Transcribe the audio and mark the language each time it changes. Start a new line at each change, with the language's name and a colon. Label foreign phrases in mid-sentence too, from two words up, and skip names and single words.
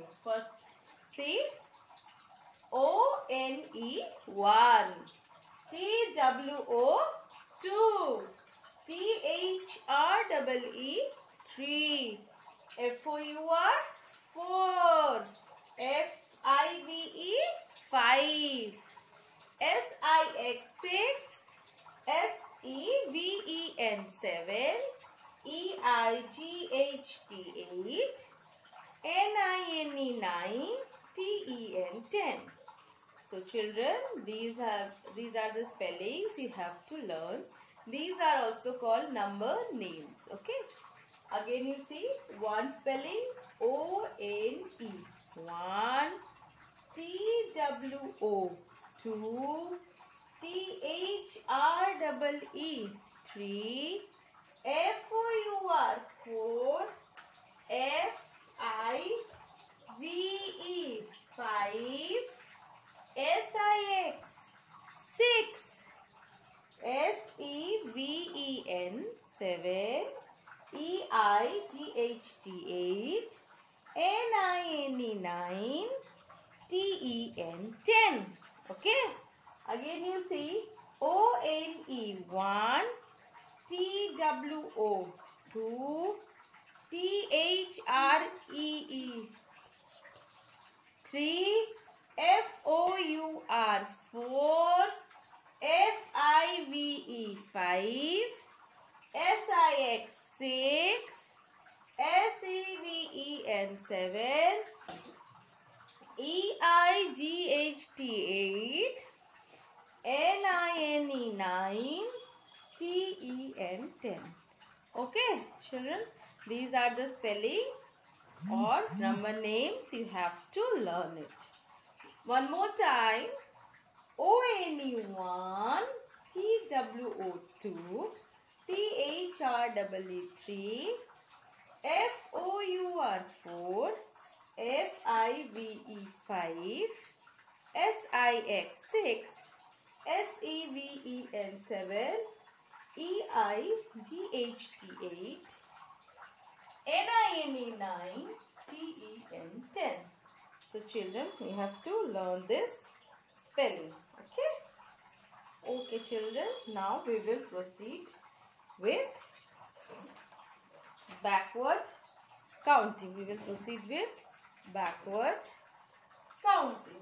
English: First, see, O-N-E 1, T-W-O 2, T-H-R-E-E 3, F-O-U-R 4, F-I-V-E 5, S-I-X 6, S-E-V-E-N 7, E-I-G-H-T 8, N-I-N-E 9, T-E-N 10. So children, these are the spellings you have to learn. These are also called number names. Okay. Again you see one spelling O-N-E 1, T-W-O 2, T-H-R-E-E 3, F-O-U-R 4, F-I-V-E 5, S-I-X 6, S-E-V-E-N 7, E-I-G-H-T 8, N-I-N-E 9, T-E-N 10. Okay. Again you see O-N-E 1, T-W-O 2, T-H-R-E-E 3, F-O-U-R 4, F-I-V-E 5, S-I-X 6, S-E-V-E-N 7, E-I-G-H-T 8, N-I-N-E 9, T-E-N 10. Okay, children, these are the spelling or number names. You have to learn it. One more time. O-N-E 1, T-W-O 2, T-H-R-E-E 3, F-O-U-R 4, F-I-V-E 5, S-I-X 6, S-E-V-E-N 7, E-I-G-H-T 8, N-I-N-E 9, T-E-N 10. So children, you have to learn this spelling. Okay? Okay children, now we will proceed with backward counting. We will proceed with backward counting.